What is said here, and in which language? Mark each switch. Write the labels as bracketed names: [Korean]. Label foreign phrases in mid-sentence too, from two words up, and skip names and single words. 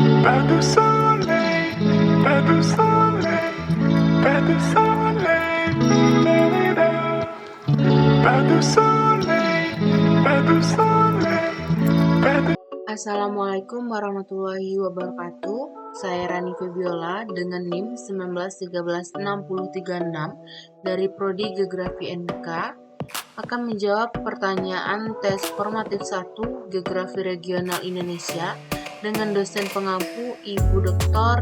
[French] Pas de soleil, pas de soleil, pas de soleil, da-da-da. Pas de soleil, pas de soleil, pas de... [Arabic] السلام عليكم ورحمة الله وبركاته. [Indonesian] Saya Rani Febiola dengan NIM 1913636 dari Prodi Geografi NK akan menjawab pertanyaan tes formatif 1 Geografi Regional Indonesia dengan dosen pengampu Ibu Dr.